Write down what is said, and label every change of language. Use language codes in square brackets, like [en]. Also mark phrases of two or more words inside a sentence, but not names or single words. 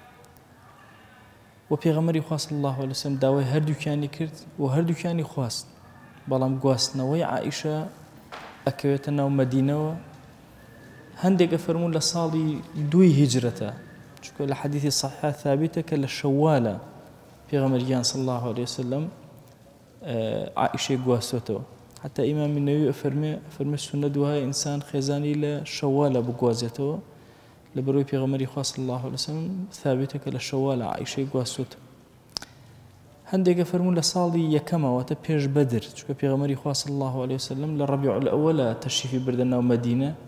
[ckb] و پێغەمبەری خوا [ar] صلی الله عليه وسلم [ckb] داوای هەردووکیانی کرد و هەردووکیانی خواست، بەڵام گواستنەوەی عائیشە ئەکەوێتە ناو مەدینەوە. هەندێک ئەفەرموون لە ساڵی 2 هیجرەتە، چونکە لە حەدیثی صحیحە ثابتە کە لە شەوالە پێغەمبەریان [ar] صلی الله عليه وسلم [ckb] عائیشەی گواستوێتەوە. حتى ئیمامی نەووی ئەفەرمێ سونەت وایە ئینسان خێزانی لە شەوالە بگوازێتەوە، لە بەرەوەی پێغەمبەری خوا [ar] صلی الله عليه وسلم [ckb] ثابتە کە لە شەوالە عائیشەی گواستوێتەوە. هەندێک ئەفەرموون لە ساڵی یەکەمەوەتە پێش بەدر، چونکە پێغەمبەری خوا [ar] صلی الله عليه وسلم [ckb] لە ڕەبیع الأوەلە تەشریفی بردە ناو مەدینە.